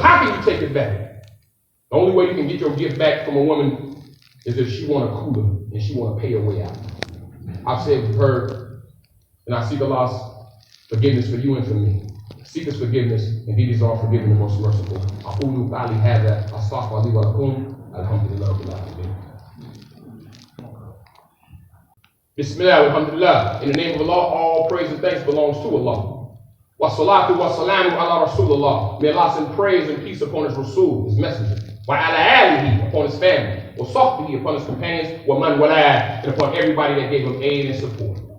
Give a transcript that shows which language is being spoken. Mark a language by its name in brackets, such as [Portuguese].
[English] How can you take it back? The only way you can get your gift back from a woman is if she want a cooler and she want to pay her way out. I've said with her, and I seek Allah's forgiveness for you and for me. Seek his forgiveness, and he is all forgiving and most merciful. [Arabic] Abdul-Walee هذا أستغفر لي ولكم الحمد لله رب العالمين. Bismillah, alhamdulillah. [English] In the name of Allah, all praise and thanks belongs to Allah. [Arabic] Wa salatu wa salamu ala Rasulullah. [English] May Allah send praise and peace upon his Rasul, his messenger. [Arabic] Wa ala alihi, [English] upon his family. [Arabic] Wa sahbihi, [English] upon his companions. [Arabic] Wa man walad, [English] and upon everybody that gave him aid and support.